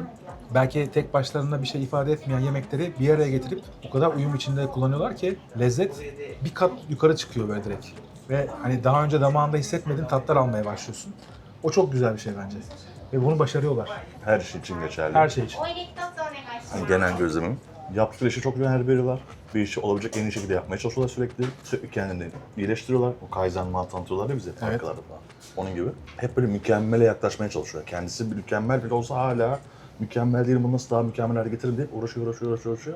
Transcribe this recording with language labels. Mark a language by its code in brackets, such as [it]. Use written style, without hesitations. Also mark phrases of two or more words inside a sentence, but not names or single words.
[tr] Belki tek başlarına bir şey ifade etmeyen yemekleri bir araya getirip o kadar uyum içinde kullanıyorlar ki lezzet bir kat yukarı çıkıyor böyle direkt. Ve hani daha önce damağında hissetmediğin tatlar almaya başlıyorsun. O çok güzel bir şey bence. Ve bunu başarıyorlar. Her şey için geçerli. Her şey için. [ja] お入れ一つお願いします。 [tr] Yani genel gözlemim. Yaptıkları işi çok güzel veriyorlar. Bir işi olabilecek en iyi şekilde yapmaya çalışıyorlar sürekli. Sürekli kendilerini iyileştiriyorlar. O Kaizen mantı tanıtıyorlar ya bize fabrikalarda falan. Onun gibi. Hep böyle mükemmele yaklaşmaya çalışıyor. Kendisi bir mükemmel bile olsa hala mükemmel değil, bunu nasıl daha mükemmel hale getiririm deyip uğraşıyor.